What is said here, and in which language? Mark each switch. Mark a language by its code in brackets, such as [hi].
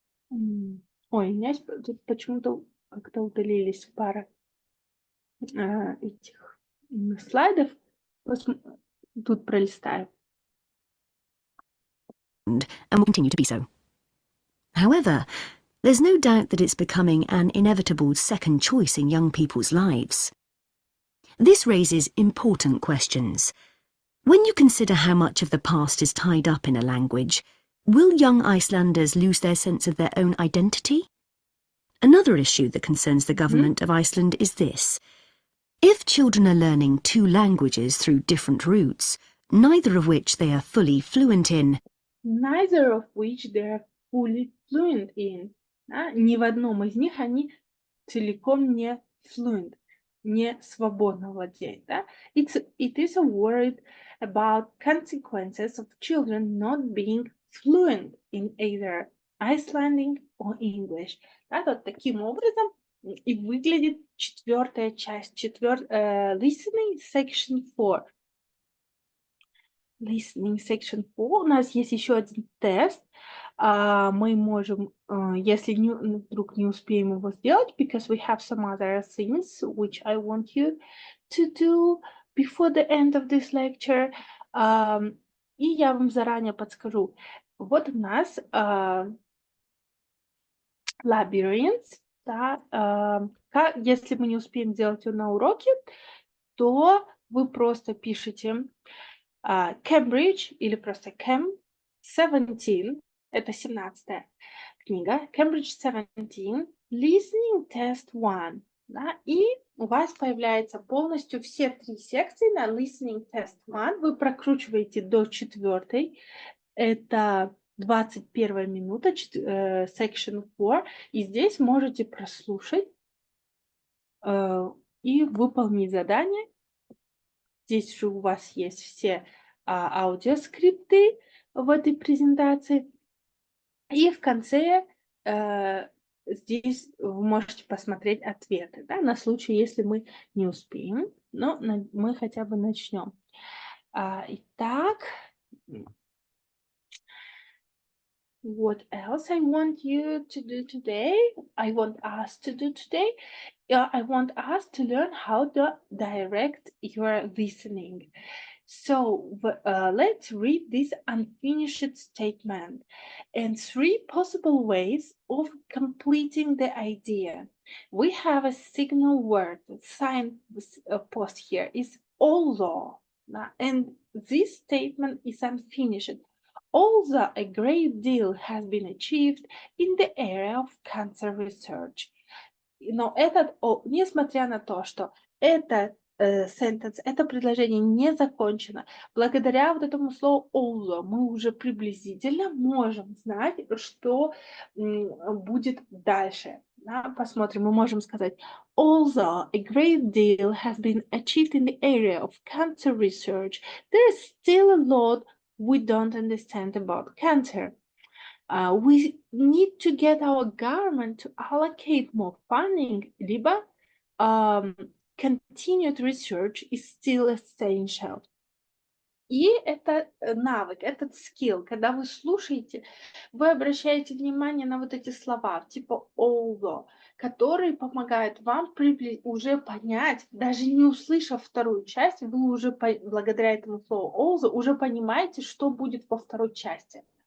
[ru] Ой, у меня тут почему-то как-то удалились пара этих слайдов. Тут пролистаю. [en] And will continue to be so. However, there's no doubt that it's becoming an inevitable second choice in young people's lives. This raises important questions. When you consider how much of the past is tied up in a language, will young Icelanders lose their sense of their own identity? Another issue that concerns the government of Iceland is this. If children are learning two languages through different routes, neither of which they are fully fluent in, Neither of which they are fully fluent in. [ru] Да? Ни в одном из них они целиком не fluent, не свободно владеют. Да? [en] It is a word about consequences of children not being fluent in either Icelandic or English. [ru] Да? Вот таким образом и выглядит четвертая часть, [en] listening section 4. Listening section 4. [ru] У нас есть еще один тест. Мы можем, если вдруг не успеем его сделать, [en] because we have some other things which I want you to do before the end of this lecture. [ru] И я вам заранее подскажу. Вот у нас labyrinth. Да, если мы не успеем сделать его на уроке, то вы просто пишете Cambridge или просто Cam 17, это 17-я книга, Cambridge 17, Listening Test 1, да, и у вас появляется полностью все три секции на Listening Test 1, вы прокручиваете до 4-й, это 21 минута, Section 4, и здесь можете прослушать и выполнить задание. Здесь же у вас есть все аудиоскрипты в этой презентации. И в конце здесь вы можете посмотреть ответы, да, на случай, если мы не успеем, но мы хотя бы начнем. [en] Итак, what else I want you to do today? I want us to do today. I want us to learn how to direct your listening. So let's read this unfinished statement and three possible ways of completing the idea. We have a signal word, sign post here is although, and this statement is unfinished. Although a great deal has been achieved in the area of cancer research. [ru] Но несмотря на то, что это sentence, это предложение не закончено, благодаря вот этому слову although мы уже приблизительно можем знать, что будет дальше. Да, посмотрим, мы можем сказать [en] although a great deal has been achieved in the area of cancer research, there is still a lot we don't understand about cancer. We need to get our government to allocate more funding, либо continued research is still essential. [ru] И это навык, этот скилл, когда вы слушаете, вы обращаете внимание на вот эти слова, типа although, которые помогают вам уже понять, даже не услышав вторую часть, вы уже благодаря этому слову although уже понимаете, что будет во второй части.